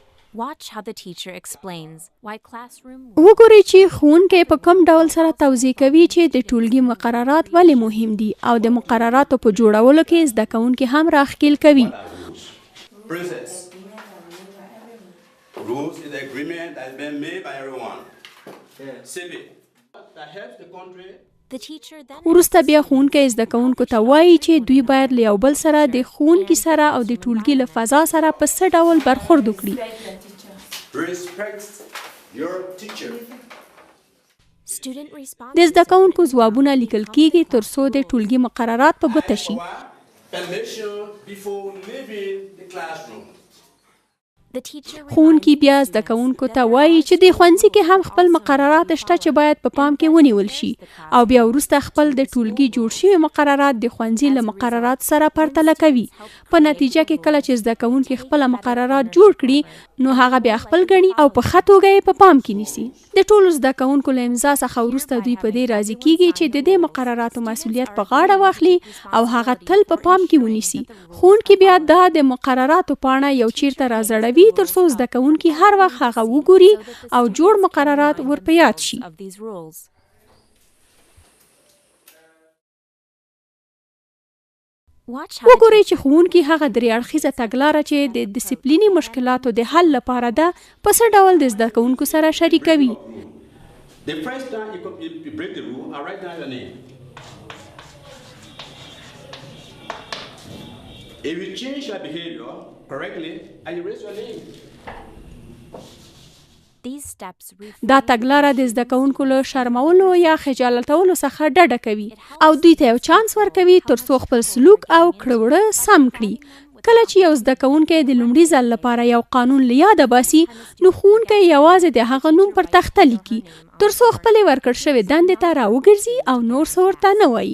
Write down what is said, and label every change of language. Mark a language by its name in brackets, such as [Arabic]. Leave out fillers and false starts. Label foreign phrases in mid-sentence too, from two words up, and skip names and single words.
[English] Watch how the teacher explains why classroom [Pashto] وګورئ چې ښوونکی په کوم ډول سره توضیح کوي چې د ټولګي مقررات ولې مهم دي او د مقرراتو په جوړولو کې زده کوونکي هم راښکېل کوي. [English] Process. Rules is the agreement that has been made by everyone. Civic. That helps the country. the teacher then [Pashto] وروسته بیا ښوونکی زده کوونکو ته وایي چې دوی باید له یو بل سره د ښوونکي سره او د ټولګي له فضا سره په څه ډول برخورد وکړي. [English] Respect your teacher. student response [Pashto] د زده کوونکو ځوابونه لیکل کیږي تر څو د ټولګي مقررات په ګوته شي. [English] Permission before leaving the classroom. the teacher [Pashto] ښوونکي بیا زده کوونکو ته وایي چې د ښوونځي کې هم خپل مقررات شته چې باید په پام کې ونیول شي او بیا وروسته خپل د ټولګي جوړ شوي مقررات د ښوونځي له مقررات سره پرتله کوي. په نتیجه کې کله چې زده کوونکي خپل مقررات جوړ کړي نو هغه بیا خپل ګڼي او په ښه توګه یې په پام کې نیسي. د ټولو زده کوونکو له امضا څخه وروسته دوی په دې راضي کیږي چې د دې مقرراتو مسؤلیت په غاړه واخلي او هغه تل په پام کې ونیسي. ښوونکي بیا دا د مقرراتو پاڼه یو چیرته راځړوي تر څو زده کوونکي هر وخت هغه وګوري او جوړ مقررات ور په یاد شي. [English] of these rules. Watch how the [Pashto] وګورئ چې ښوونکي هغه درې اړخیزه تګلاره چې د ډیسپلیني مشکلاتو د حل لپاره ده په څه ډول د زده کوونکو سره شریکوي. [English] The first time you break the rule, I write down your name. If you change your behavior correctly, and you raise your name. these steps [Pashto] دا تګلاره د زده کوونکو له شرمولو یا خجالتولو څخه ډډه کوي او دوی ته یو چانس ورکوي تر څو خپل سلوک او کړه سم کړي. کله چې یو زده کوونکی د لومړي ځل لپاره یو قانون له یاده باسي نو ښوونکی یوازې د هغه نوم پر تخته لیکي تر څو خپلې ورکړ شوې دندې ته راوګرځي او نور څه ورته نه وایي.